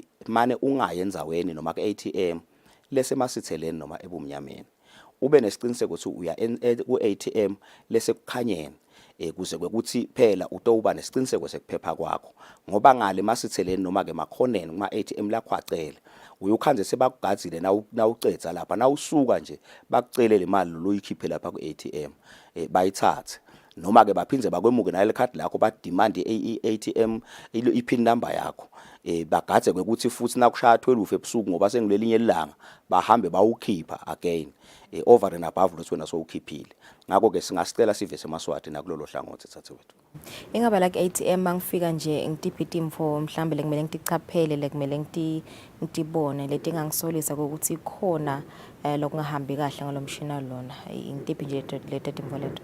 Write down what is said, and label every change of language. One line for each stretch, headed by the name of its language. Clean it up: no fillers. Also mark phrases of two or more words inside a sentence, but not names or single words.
Swati: mane ungaye endzaweni noma ku-ATM lese masitheleni noma ebumnyameni ube nesiciniseko ukuthi uya ku-ATM lese kukhanyene kuze kwekuthi phela utowuba nesiciniseko sekuphepha kwakho ngoba ngale masitheleni noma ke makhoneni kuma ATM lakho acele uyukhanze sebakugadzile nawucetha lapha nawusuka nje bakucele le mali loyikhiphe lapha ku-ATM bayithathe noma ke baphinze bakwemuke nale card lakho ba demand i-ATM i-
English: pin number
Swati: yakho bagadze kwekuthi futhi nakushaya 12 ebusuku ngoba sengilelinye ilanga bahambe bawukhipha
English: again over and above
Swati: lo wena sowukhiphile ngakho ke singasicela sive semaswati nakulolo hlangothi thathewethu ingaba like ATM mangifika nje ngitiphi info mhlambe lekumele ngitichaphele lekumele ngitibone letingangisolisa ukuthi khona lokungahambi kahle ngalomshina lona ngitiphi nje leta info leto